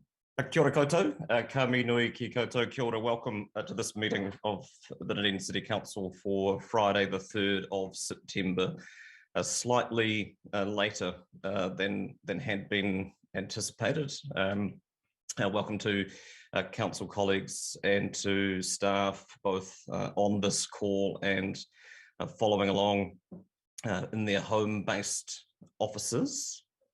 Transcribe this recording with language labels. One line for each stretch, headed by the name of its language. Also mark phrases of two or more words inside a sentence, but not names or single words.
Māori: Kia ora koutou, ka mi nui ki koutou, kia ora,
English: welcome to this meeting of the Dunedin City Council for Friday the 3rd of September, slightly later than had been anticipated. Welcome to council colleagues and to staff both on this call and following along in their home-based offices.